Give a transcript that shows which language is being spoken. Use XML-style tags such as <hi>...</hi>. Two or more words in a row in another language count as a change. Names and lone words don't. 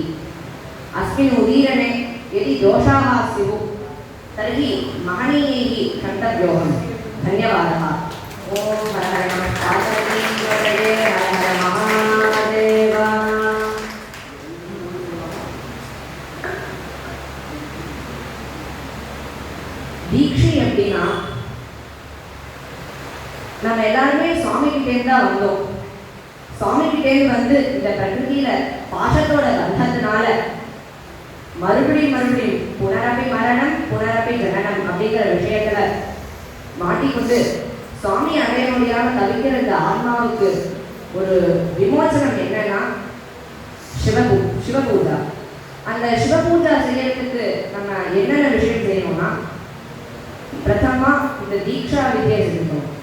<sa>अस्मिन् उदीरणे यदि दोषाः स्युः तर्हि महनीयैः क्षन्तव्योऽहम्। धन्यवादः। ॐ हर हर नमः पार्वती पतये हर हर महादेव।</sa> <ta>दीक्षை எப்படின்னா நம்ம எல்லாருமே சுவாமி கிட்டேருந்து தான் வந்தோம். சுவாமி கிட்டேருந்து வந்து இந்த பிரகிருதியில பாசத்தோட பந்தத்தினால மறுபடியும்</ta> <sa>पुनरपि मरणं पुनरपि जननं</sa> <ta>அப்படிங்கிற விஷயத்துல மாட்டிக்கொண்டு சுவாமி அடைய முடியாம தவிக்கிற இந்த ஆத்மாவுக்கு ஒரு விமோசனம் என்னன்னா சிவபூஜா. அந்த சிவபூஜா செய்யறதுக்கு நம்ம என்னென்ன விஷயம் செய்யணும்னா பிரதமா இந்த தீக்ஷா வித்யை செய்யணும்.</ta>